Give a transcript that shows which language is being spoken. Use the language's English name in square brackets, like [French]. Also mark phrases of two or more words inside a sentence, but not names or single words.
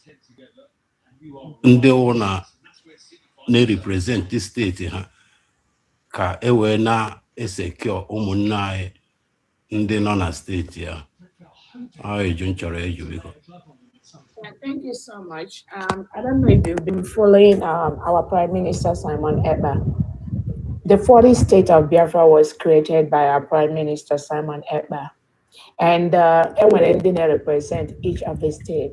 [Igbo] ndị wụ na-represent steeti ha ka e wee na-esecure ụmụnne anyị ndị nọ na steeti ya. Eju nchọrọ eju biko. [English] Thank you so much. I don't know if you've been following our Prime Minister Simon Ekpa. The 40th state of Biafra was created by our Prime Minister Simon Ekpa. And they represent each of the state.